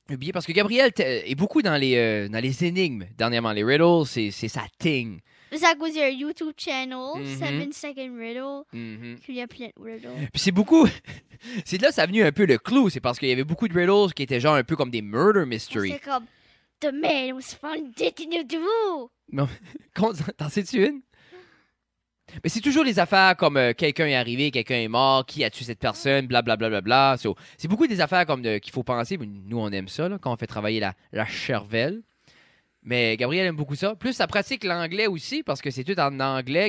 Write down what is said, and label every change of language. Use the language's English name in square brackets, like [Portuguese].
[French] Oubliez, parce que Gabriel est beaucoup dans les énigmes dernièrement. Les riddles, c'est sa thing. C'est à cause il y a un YouTube channel, Mhm. 7 Second Riddle, Mhm. puis il y a plein de riddles. Puis c'est beaucoup... c'est de là que ça a venu un peu le clou. C'est parce qu'il y avait beaucoup de riddles qui étaient genre un peu comme des murder mystery. C'est comme, [English] The man was found dead in the woo. [French] T'en sais-tu une? Mais c'est toujours des affaires comme quelqu'un est arrivé, quelqu'un est mort, qui a tué cette personne, blablabla. C'est beaucoup des affaires comme qu'il faut penser. Mais nous, on aime ça là, quand on fait travailler la cervelle. Mais Gabriel aime beaucoup ça. Plus, ça pratique l'anglais aussi, parce que c'est tout en anglais.